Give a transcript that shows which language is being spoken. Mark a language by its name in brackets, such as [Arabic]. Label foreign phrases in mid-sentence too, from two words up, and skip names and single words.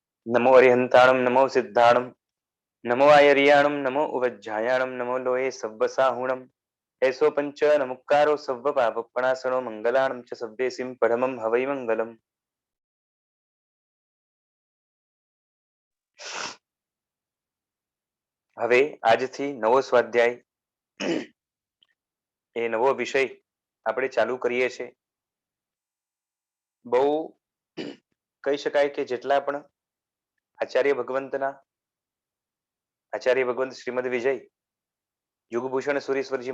[Prakrit languages] नमो अरिहंताणं नमो सिद्धाणं नमो आयर्याणं नमो उवज्झायाणं नमो लोये सव्वसाहुणम् ऐसो पंच नमुक्कारो सव्व पापपणासनो मंगलाणं च सव्वेसिं परमं हवै मंगलम्। [Gujarati] હવે આજથી નવો સ્વાધ્યાય એ નવો વિષય આપણે ચાલુ કરીએ છીએ। બહુ કહી શકાય કે જેટલા પણ આચાર્ય ભગવંત શ્રીમદ વિજય યુગભૂષણ સુરેશ્વરજી